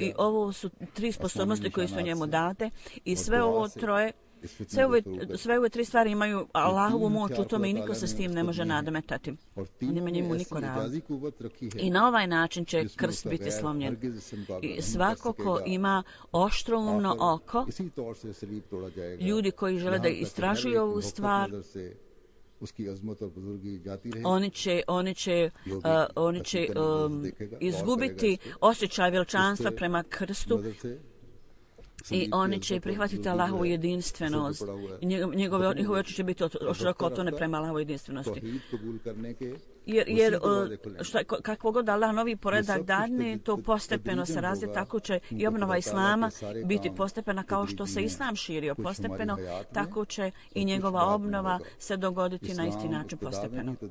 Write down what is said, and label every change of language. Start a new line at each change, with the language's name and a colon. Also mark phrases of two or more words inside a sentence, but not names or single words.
Bosnian: I ovo su tri sposobnosti koje su njemu date i sve ovo troje, sve ove tri stvari imaju Allahovu moć u tome i niko se s tim ne može nadmetati. Nema njemu niko radi. I na ovaj način će krst biti slomljen. I svako ko ima oštroumno oko, ljudi koji žele da istražuju ovu stvar,
Urdu: اس کی عظمت اور بزرگی جاتی رہے.
Bosnian: oni će izgubiti osjećaj veličanstva prema krstu i oni će prihvatiti Allahovu jedinstvenost. Njihove oči će biti široko otvorene prema Allahovoj jedinstvenosti. Jer kako god Allah novi poredak dadne, to postepeno se razvije, tako će i obnova Islama biti postepena kao što se Islam širio postepeno, tako će i njegova obnova se dogoditi na isti način postepeno.